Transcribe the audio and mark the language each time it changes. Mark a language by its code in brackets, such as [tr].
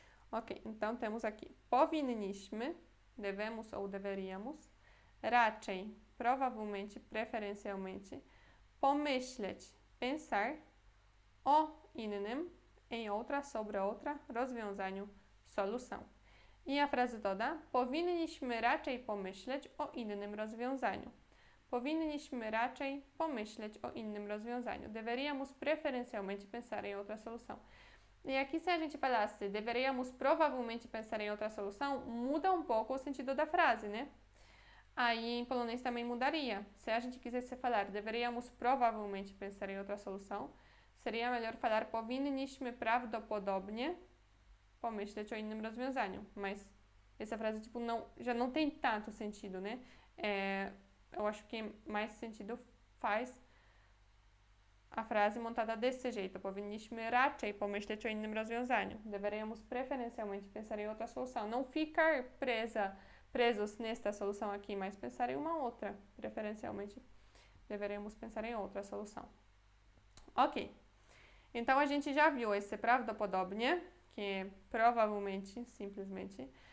[pt] Ok, então temos aqui powinniśmy, devemos ou deveríamos, raczej, provavelmente, preferencialmente, pomyśleć, pensar, o innym, em outra, sobre outra, rozwiązaniu, solução. I a frase toda, [pl] powinniśmy raczej pomyśleć o innym rozwiązaniu. Powinniśmy raczej pomyśleć o innym rozwiązaniu. [pt] Deveríamos preferencialmente pensar em outra solução. E aqui, se a gente falasse deveríamos provavelmente pensar em outra solução, muda um pouco o sentido da frase, né? Aí em polonês também mudaria. Se a gente quisesse falar deveríamos provavelmente pensar em outra solução, seria melhor falar [pl] powinniśmy prawdopodobnie pomyśleć o innym rozwiązaniu. [pt] Mas essa frase tipo, já não tem tanto sentido, né? Eu acho que mais sentido faz a frase montada desse jeito. [pl] Powinniśmy raczej pomyśleć o innym rozwiązaniu. [pt] Deveríamos preferencialmente pensar em outra solução. Não ficar presos nesta solução aqui, mas pensar em uma outra. Preferencialmente, deveríamos pensar em outra solução. Ok. Então, a gente já viu esse prawdopodobnie, que é provavelmente, simplesmente.